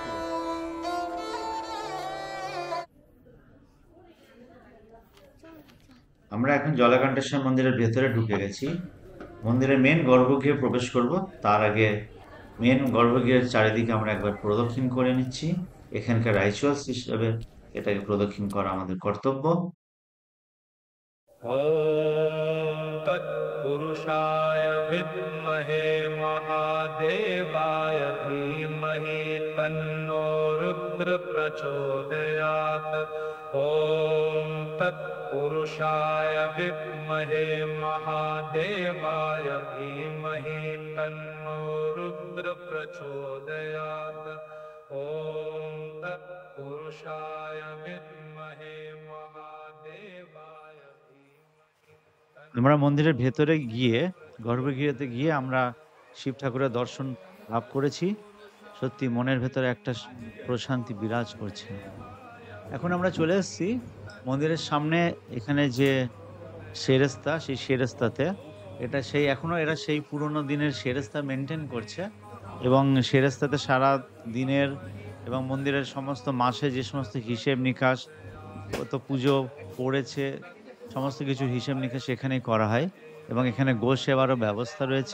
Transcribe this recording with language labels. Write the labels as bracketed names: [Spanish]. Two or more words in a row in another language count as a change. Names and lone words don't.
[Bangla] আমরা এখন জলাকান্তেশ্বর মন্দিরের ভেতরে ঢুকে গেছি। মন্দিরের মেন গর্ভগৃহে প্রবেশ করব, তার আগে মেন গর্ভগৃহের চারিদিকে আমরা একবার প্রদক্ষিণ করে নিচ্ছি। এখানকার রাইচুয়ালস হিসেবে এটাকে প্রদক্ষিণ করা আমাদের কর্তব্য। [Sanskrit] तत्पुरुषाय विद्महे महादेवाय धीमहि तन्नो रुद्र प्रचोदयात्। ॐ तत्पुरुषाय विद्महे महादेवाय धीमहि तन्नो रुद्र प्रचोदयात्। ॐ तत्पुरुषाय विद्महे महादेवाय। [Bangla] আমরা মন্দিরের ভেতরে গিয়ে, গর্ভগৃহতে গিয়ে আমরা শিব ঠাকুরের দর্শন লাভ করেছি। সত্যি মনের ভেতরে একটা প্রশান্তি বিরাজ করছে। এখন আমরা চলে এসেছি মন্দিরের সামনে। এখানে যে সেরেস্তা, সেই সেরেস্তাতে এটা সেই এখনো এরা সেই পুরনো দিনের সেরেস্তা মেনটেন করছে, এবং সেরেস্তাতে সারা দিনের এবং মন্দিরের সমস্ত মাসে যে সমস্ত হিসেব নিকাশ, কত পুজো পড়েছে, সমস্ত কিছু হিসেব নিকাশ এখানেই করা হয়, এবং এখানে গো সেবারও ব্যবস্থা রয়েছে।